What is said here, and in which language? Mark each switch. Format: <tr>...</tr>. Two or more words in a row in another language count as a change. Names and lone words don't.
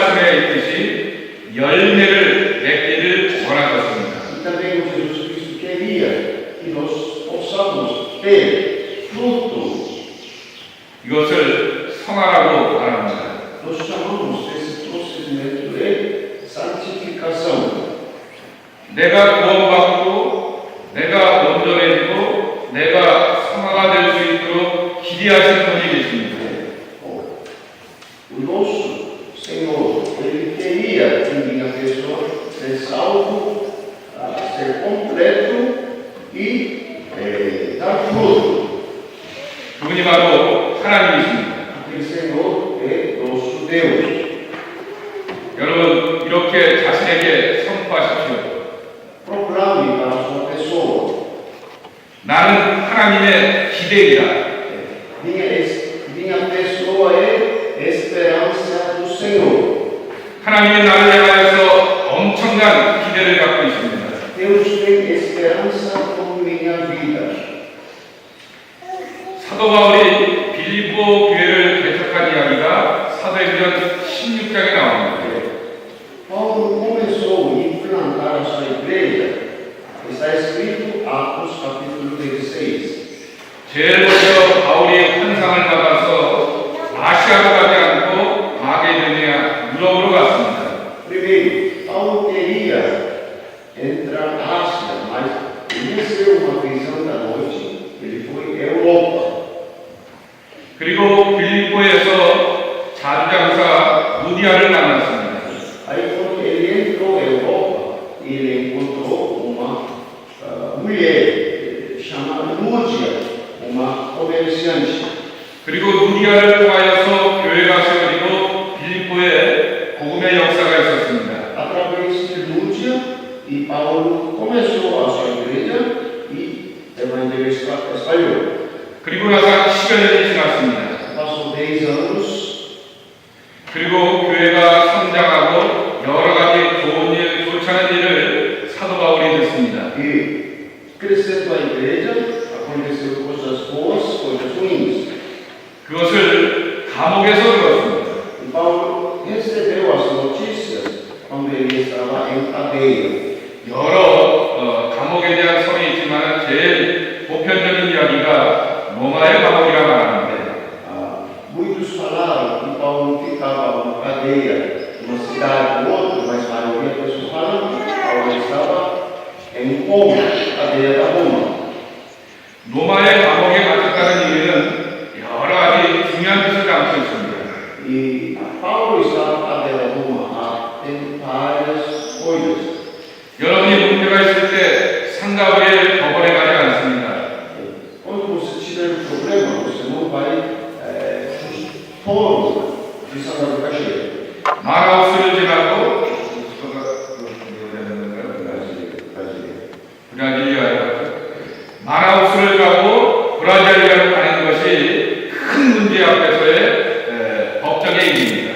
<ko>있듯이 열매를 맺기를 원하셨습니다.</ko> <pt>E também o Jesus Cristo queria que nós possamos ter fruto.</pt> <ko>이것을 성화라고 말합니다.</ko> <pt>Nós chamamos esse procedimento de santificação.</pt> <ko>내가 구원받고 내가 온전해지고 내가 성화가 될 수 있도록 기대하시는 분이 계십니다.</ko> <pt>O nosso Senhor, Ele queria que minha pessoa ser salvo, ser completo e dar fruto.</pt> <ko>그분이 바로 하나님이십니다.</ko> <pt>Aquele Senhor é nosso Deus.</pt> <ko>여러분 이렇게 자신에게 선포하십시오.</ko> <pt>Proclame para a sua pessoa.</pt> <ko>나는 하나님의 기대이다.</ko> <pt>Minha pessoa é esperança do Senhor.</pt> <ko>하나님이 나를 향하여서 엄청난 기대를 갖고 있습니다.</ko> <pt>Deus tem esperança por minha vida.</pt> <ko>사도 바울이 빌립보 교회를 개척한 이야기가 사도행전 16장에 나옵니다.</ko> <pt>Paulo começou a implantar a sua igreja. Está escrito Atos capítulo 16.</pt> <ko>제일 먼저 바울이 환상을 받아서 아시아로 가지 않고 마게도니아 유럽으로 갔습니다.</ko> <pt>Primeiro, Paulo queria entrar na Ásia, mas ele recebeu uma visão da noite. Ele foi à Europa.</pt> <ko>그리고 빌립보에서 자주장사 루디아를 만났습니다.</ko> <pt>Aí, quando ele entrou na Europa, ele encontrou uma mulher chamada Lúdia, uma comerciante.</pt> <ko>그리고 루디아를 통하여서 교회가 세워지고 빌립보에 복음의 역사가 있었습니다.</ko> <pt>Através de Lúdia, e Paulo começou a sua igreja e o evangelho espalhou.</pt> <ko>그리고 나서 10여 년이 지났습니다.</ko> <pt>Passou 10 anos.</pt> <ko>그리고 교회가 성장하고 여러 가지 좋은 일, 좋지 않은 일을 사도 바울이 듣습니다.</ko> <pt>E crescendo a igreja, aconteceu coisas boas, coisas ruins.</pt> <ko>그것을 감옥에서 들었습니다.</ko> <pt>E Paulo recebeu as notícias quando ele estava em cadeia.</pt> <ko>여러 감옥에 대한 설이 있지만 제일 보편적인 이야기가 로마의 감옥이라 말하는데</ko> <pt>Muitos falaram que Paulo ficava na cadeia, de uma cidade ou outra, mas a maioria das pessoas falam que Paulo estava em Roma, cadeia da Roma.</pt> <ko>로마의 감옥에 갇혔다는 얘기는 여러 가지 중요한 뜻을 담고 있습니다.</ko> <pt>E Paulo estava na cadeia da Roma, tem várias coisas.</pt> <ko>여러분이 문제가 있을 때 상가부에 법원에 가지 않습니다.</ko> <pt>Quando você tiver problema, você não vai fórum de Santa Caixeira.</pt> <ko>마라우스를 지나고 브라질리아에 마라우스를 가고 브라질리아로 가는 것이 큰 문제 앞에서의 법정의 일입니다.</ko>